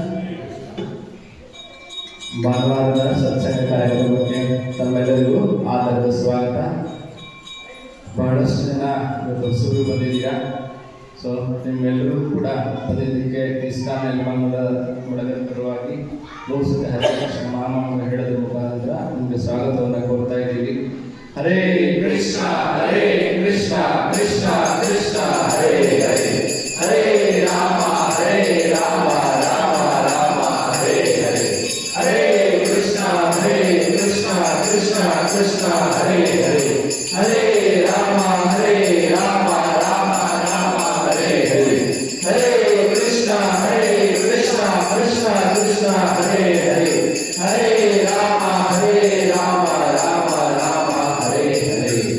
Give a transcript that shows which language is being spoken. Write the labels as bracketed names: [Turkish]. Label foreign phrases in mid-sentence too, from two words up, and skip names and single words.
[Kannada] ಭಾನುವಾರದ ಸತ್ಸಂಗ ಕಾರ್ಯಕ್ರಮಕ್ಕೆ ತಮ್ಮೆಲ್ಲರಿಗೂ ಆಧಾರದ ಸ್ವಾಗತ. ಬಹಳಷ್ಟು ಜನ ಇವತ್ತು ಹೊಸರು ಬಂದಿದ್ದೀರಾ. ಸೊ ನಿಮ್ಮೆಲ್ಲರೂ ಕೂಡ ಬಂದಿದ್ದಕ್ಕೆ ಇಸ್ಕಾನ್ ಮೂಲಕವಾಗಿ ಬಹುಸತಿ ಹರೇ ಕೃಷ್ಣ ಮಹಾಮಂತ್ರ ಹೇಳೋದ್ರ ಮುಖಾಂತರ ನಿಮಗೆ ಸ್ವಾಗತವನ್ನು ಕೋರ್ತಾ ಇದ್ದೀವಿ. [Sanskrit] ಹರೇ ಕೃಷ್ಣ ಹರೇ ಕೃಷ್ಣ ಕೃಷ್ಣ ಕೃಷ್ಣ ಹರೇ ಹರೇ, ಹರೇ ರಾಮ ಹರೇ ರಾಮ ರಾಮ ರಾಮ ಹರೇ ಹರೇ, ಹರೇ ಕೃಷ್ಣ ಕೃಷ್ಣ ಕೃಷ್ಣ ಹರೇ ಹರೇ, ಹರೇ ರಾಮ ರಾಮ ರಾಮ ರಾಮ ಹರೇ ಹರೇ, ಹರೇ ಕೃಷ್ಣ ಕೃಷ್ಣ ಕೃಷ್ಣ ಹರೇ ಹರೇ, ಹರೇ ರಾಮ ರಾಮ ರಾಮ ಹರೇ ಹರೇ.